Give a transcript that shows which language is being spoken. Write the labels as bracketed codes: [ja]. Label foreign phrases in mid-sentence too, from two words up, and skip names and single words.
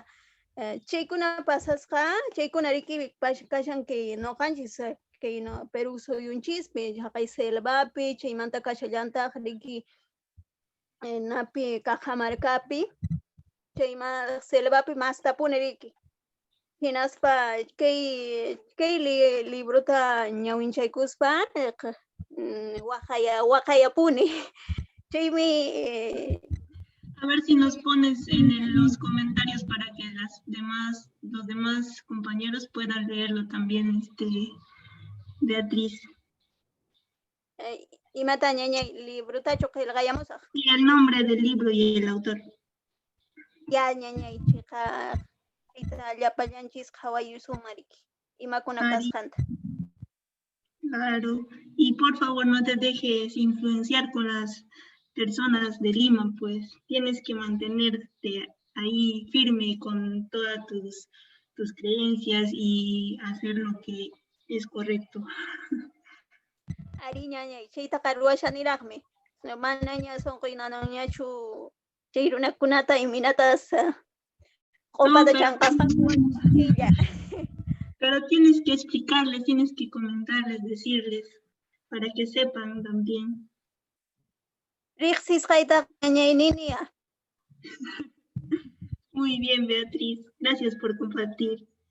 [qu] Chaykuna pasasqa, chaykuna riki kashan kay nuqanchis kay Perú suyunchispi haqay selvapi, chaymanta kashallantaq riki napi Cajamarcapi, chayma selvapi mastapuni riki. Hinaspa kay librota ñawinchaykuspa waqayapuni. Chaymi [es] a ver si nos pones en los comentarios para que los demás compañeros puedan leerlo también, Beatriz. [qu] Imata ñañay librutachu qillqayamusaq. [es] Y el nombre del libro y el autor. [qu] Ya ñañay chiqa llapallanchis qhawayusumariki imakuna kasqanta. [es] Claro, y por favor no te dejes influenciar con las personas de Lima, pues tienes que mantenerte ahí firme con todas tus creencias y hacer lo que es correcto. [qu] Ari ñañay, chaytaqa ruwashaniraqmi. Manaña sunquynañachu chay runakunata iminatas q'upata chanqasqakuwan chaylla. [es] Pero tienes que explicarles, tienes que comentarles, decirles, para que sepan también. [qu] Riqsisqaytaqa ñañayniniya. [es] Muy bien, Beatriz. Gracias por compartir.